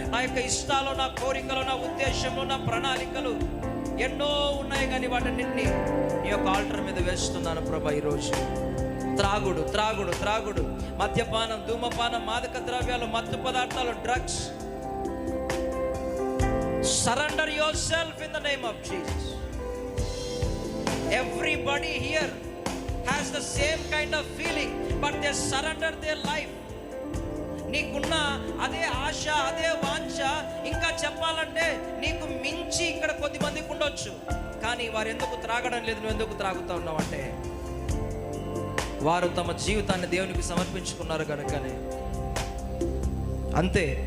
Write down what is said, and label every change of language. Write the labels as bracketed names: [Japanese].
[Telugu] నా యొక్క ఇష్టాలు, నా కోరికలు, నా ఉద్దేశములు, నా ప్రణాళికలు ఎన్నో ఉన్నాయి, కానీ వాటన్నింటినీ నీ యొక్క ఆల్టర్ మీద వేస్తున్నాను ప్రభా. ఈరోజు త్రాగుడు త్రాగుడు త్రాగుడు, మద్యపానం, ధూమపానం, మాదక ద్రవ్యాలు, మత్తు పదార్థాలు, drugs. [English] Surrender yourself in the name of Jesus. Everybody here, has the same kind of feeling, but they surrender their life. [Telugu] నీకున్న అదే ఆశ, అదే వాంఛ, ఇంకా చెప్పాలంటే నీకు మించి ఇక్కడ కొద్ది మందికి ఉండొచ్చు. కానీ వారు ఎందుకు త్రాగడం లేదు, నువ్వు ఎందుకు త్రాగుతా ఉన్నావు అంటే వారు తమ జీవితాన్ని దేవునికి సమర్పించుకున్నారు కనుకనే. అంతే.